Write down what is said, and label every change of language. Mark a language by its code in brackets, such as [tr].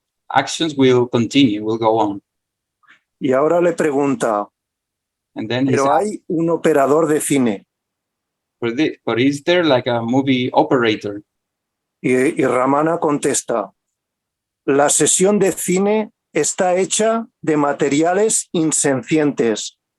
[en] Actions will continue, will go on. [es] Y ahora le pregunta, pero hay un operador de cine. [en] But is there like a movie operator? [es] Y Ramana contesta, la sesión de cine está hecha de materiales insencientes.